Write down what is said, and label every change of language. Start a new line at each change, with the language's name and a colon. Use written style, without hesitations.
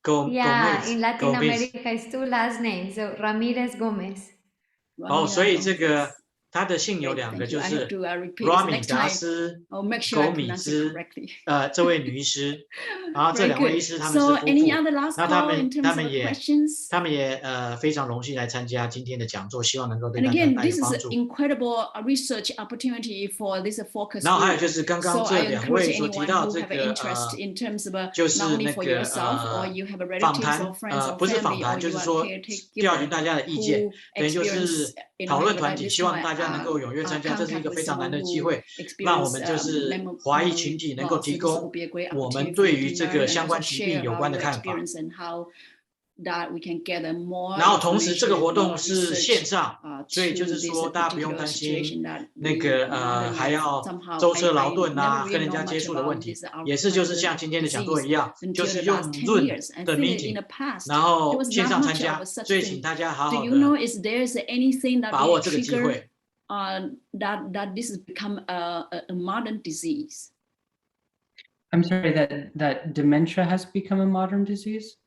English: Yeah, in Latin America it's 2 last names. So Ramirez Gomez.
Chinese: 所以这个他的姓有2个，就是 Rami 达斯狗米兹这位女医师，然后这2位医师他们是夫妇，那他们也非常荣幸来参加今天的讲座，希望能够对大家带来帮助。
English: This is incredible research opportunity for this focus.
Chinese: 然后还有就是刚刚这2位所提到这个就是那个访谈不是访谈，就是说调取大家的意见，等于就是讨论团体，希望大家能够踊跃参加，这是一个非常难的机会，让我们就是华裔群体能够提供我们对于这个相关疾病有关的看法。然后同时这个活动是线上，所以就是说大家不用担心那个还要舟车劳顿啊，跟人家接触的问题，也是就是像今天的讲座一样，就是用 Zoom 的 meeting， 然后线上参加，所以请大家好好的把握这个机会。
English: That this has become a modern disease. I'm sorry, that dementia has become a modern disease?